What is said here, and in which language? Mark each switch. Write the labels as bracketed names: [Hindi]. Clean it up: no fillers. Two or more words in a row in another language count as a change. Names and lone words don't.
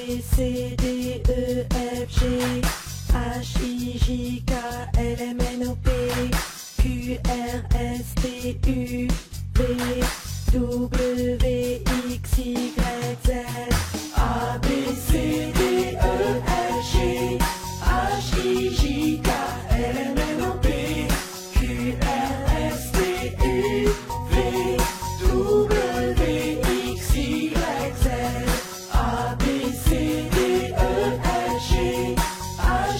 [English] C, D, E, F, G, H, I, J, K, L, M, N, O, P, Q, R, S, T, U, V, W, X, Y, Z, A, B, C, D, E, F, G, H, I, J, K, L, M, N, O, P, Q, R, S, T, U, V, W, X, Y, Z, A, B, C, D, E, F, G, H,